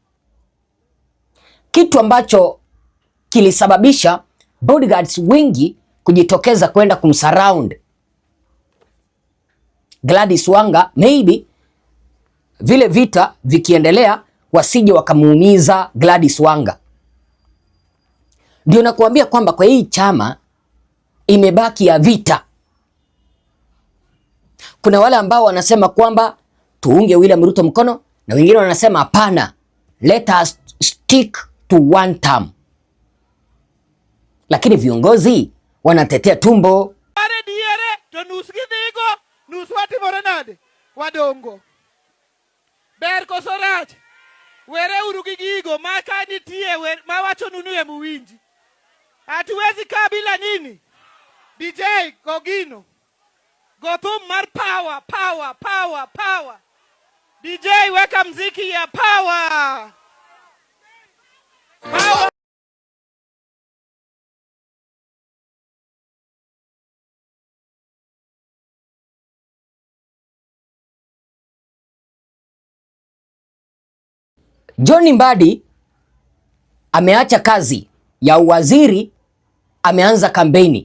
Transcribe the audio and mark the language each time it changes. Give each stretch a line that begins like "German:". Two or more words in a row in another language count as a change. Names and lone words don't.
Swahili: Kitu ambacho kilisababisha bodyguards wengi kujitokeza kwenda kumsurround Gladys Wanga, maybe vile vita vikiendelea wasije wakamuumiza Gladys Wanga. Ndio nakuambia kwamba kwa hii chama imebaki ya vita. kuna wale ambao wanasema kwamba tuunge William Ruto mkono na wengine wanasema hapana,
English: let us stick to one term.
Swahili: Lakini viongozi wanatetea tumbo.
Luo (Kenya and Tanzania): Are diere to nus gidhigo, nus watimore nade? Wadongo. Ber koso rach. Were uru gi gigo ma ka nitie ma wacho nunu e muwinji.
Swahili: Hatuwezi kaa bila nini? DJ Gogino.
Luo (Kenya and Tanzania): Gothum mar
English: power, power, power, power.
Swahili: DJ weka mziki ya power. Power. John Mbadi ameacha kazi ya uwaziri, ameanza kampeni.